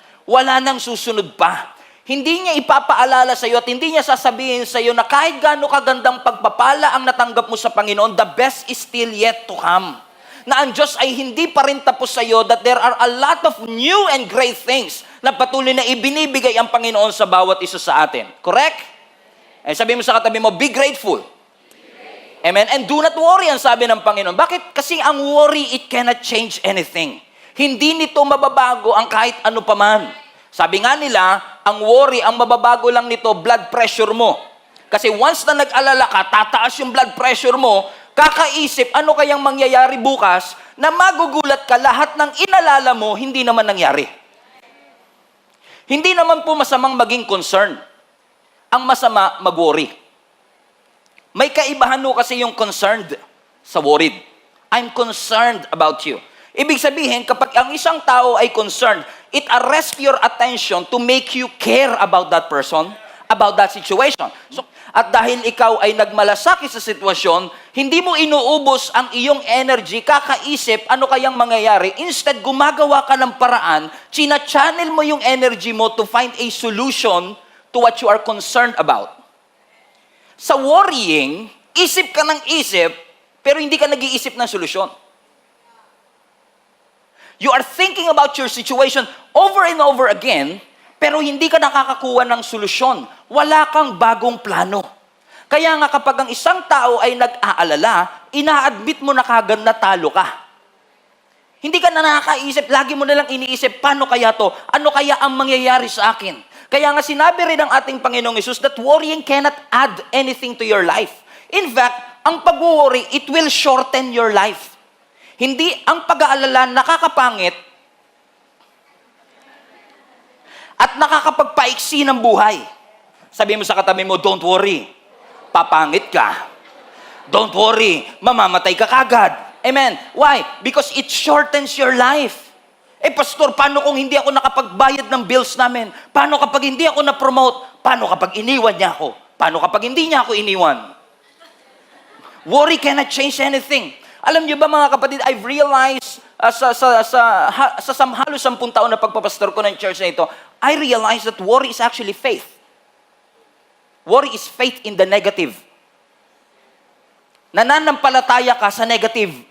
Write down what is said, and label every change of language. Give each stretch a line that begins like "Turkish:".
Filipino: Wala nang susunod pa. Hindi niya ipapaalala sa iyo at hindi niya sasabihin sa iyo na kahit gaano kagandang pagpapala ang natanggap mo sa Panginoon,
English: the best is still yet to come.
Filipino: Na ang Diyos ay hindi pa rin tapos sa iyo,
English: that there are a lot of new and great things
Filipino: na patuloy na ibinibigay ang Panginoon sa bawat isa sa atin. Correct? Eh, sabi mo sa katabi mo,
English: be grateful.
Filipino: Amen?
English: And do not worry,
Filipino: ang sabi ng Panginoon. Bakit? Kasi ang
English: worry, it cannot change anything.
Filipino: Hindi nito mababago ang kahit ano paman. Sabi nga nila, ang worry, ang mababago lang nito, blood pressure mo. Kasi once na nag-alala ka, tataas yung blood pressure mo, kakaisip, ano kayang mangyayari bukas, na magugulat ka lahat ng inalala mo, hindi naman nangyari. Hindi naman po masamang maging concern. Ang masama, mag-worry. May kaibahan mo kasi yung concerned sa worried.
English: I'm concerned about you.
Filipino: Ibig sabihin, kapag ang isang tao ay
English: concerned, it arrests your attention to make you care about that person, about that situation.
Filipino: So, at dahil ikaw ay nagmalasakit sa sitwasyon, hindi mo inuubos ang iyong energy, kakaisip ano kayang mangyayari.
English: Instead,
Filipino: gumagawa ka ng paraan, china-channel mo yung energy mo
English: to find a solution to what you are concerned about.
Filipino: Sa worrying, isip ka ng isip, pero hindi ka nag-iisip ng solusyon.
English: You are thinking about your situation over and over again,
Filipino: pero hindi ka nakakakuha ng solusyon. Wala kang bagong plano. Kaya nga kapag ang isang tao ay nag-aalala, ina-admit mo na kagad na talo ka. Hindi ka na nakakaisip, lagi mo na lang iniisip, paano kaya to? Ano kaya ang mangyayari sa akin? Kaya nga sinabi rin ng ating Panginoong Hesus
English: that worrying cannot add anything to your life. In fact,
Filipino: ang pag-worry,
English: it will shorten your life.
Filipino: Hindi ang pag-aalala nakakapangit at nakakapagpaiksi ng buhay. Sabi mo sa katabi mo,
English: don't worry,
Filipino: papangit ka.
English: Don't worry,
Filipino: mamamatay ka kagad. Amen.
English: Why? Because it shortens your life.
Filipino: Eh, pastor, paano kung hindi ako nakapagbayad ng bills namin? Paano kapag hindi ako na-promote? Paano kapag iniwan niya ako? Paano kapag hindi niya ako iniwan?
English: Worry cannot change anything.
Filipino: Alam niyo ba mga kapatid,
English: I've realized
Filipino: sa halos 10 taon na pagpapastor ko ng church na ito,
English: I realized that worry is actually faith. Worry is faith in the negative.
Filipino: Nananampalataya ka sa negative.